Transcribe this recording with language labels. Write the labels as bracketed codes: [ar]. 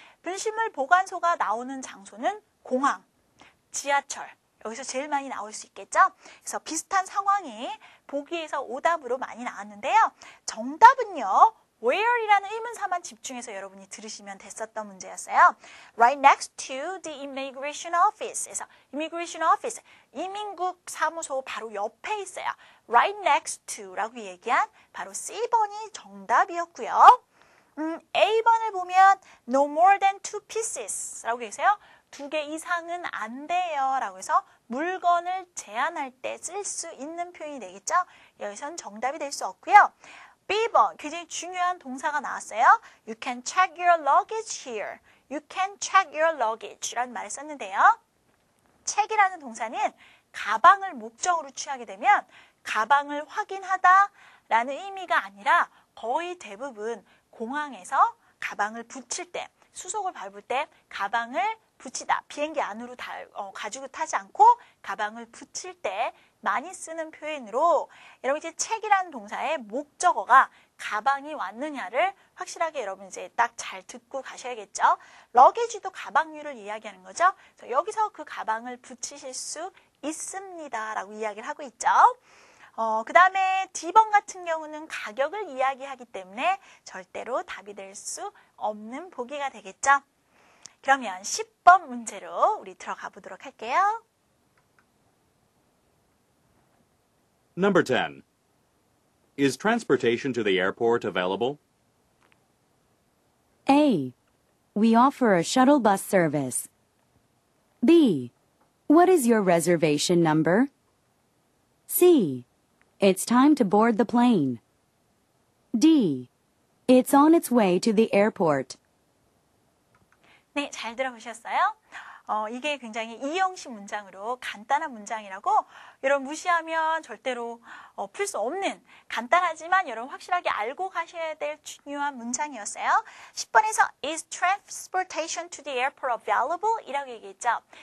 [ko] 분실물 보관소가 나오는 장소는 공항, 지하철. 여기서 제일 많이 나올 수 있겠죠? 그래서 비슷한 상황이 보기에서 오답으로 많이 나왔는데요. 정답은요. where이라는 의문사만 집중해서 여러분이 들으시면 됐었던 문제였어요. [en] Right next to the immigration office. [ko] 그래서 immigration office, 이민국 사무소 바로 옆에 있어요. Right next to라고 얘기한 바로 C번이 정답이었고요. A번을 보면 [en] no more than 2 pieces [ko] 라고 계세요. 2개 이상은 안 돼요 라고 해서 물건을 제한할 때 쓸 수 있는 표현이 되겠죠. 여기서는 정답이 될 수 없고요. B번 굉장히 중요한 동사가 나왔어요. [en] You can check your luggage here. You can check your luggage [ko] 라는 말을 썼는데요. check이라는 동사는 가방을 목적으로 취하게 되면 가방을 확인하다 라는 의미가 아니라 거의 대부분 공항에서 가방을 붙일 때, 수속을 밟을 때 가방을 붙이다, 비행기 안으로 가지고 타지 않고 가방을 붙일 때 많이 쓰는 표현으로 여러분 이제 책이라는 동사의 목적어가 가방이 왔느냐를 확실하게 여러분 이제 딱 잘 듣고 가셔야겠죠. 러게지도 가방류를 이야기하는 거죠. 그래서 여기서 그 가방을 붙이실 수 있습니다 라고 이야기를 하고 있죠. 그 다음에 D번 같은 경우는 가격을 이야기하기 때문에 절대로 답이 될 수 없는 보기가 되겠죠. 그러면 10번 문제로 우리 들어가 보도록 할게요. [en] Number 10. Is transportation to the airport available? A. We offer a shuttle bus service. B. What is your reservation number? C. It's time to board the plane. D. It's on its way to the airport. [ko] 네, 잘 들어보셨어요? 이게 굉장히 이형식 문장으로 간단한 문장이라고 여러분 무시하면 절대로 풀 수 없는 간단하지만 여러분 확실하게 알고 가셔야 될 중요한 문장이었어요. [en] 10번에서 Is transportation to the airport available? [ko] 이라고 얘기했죠.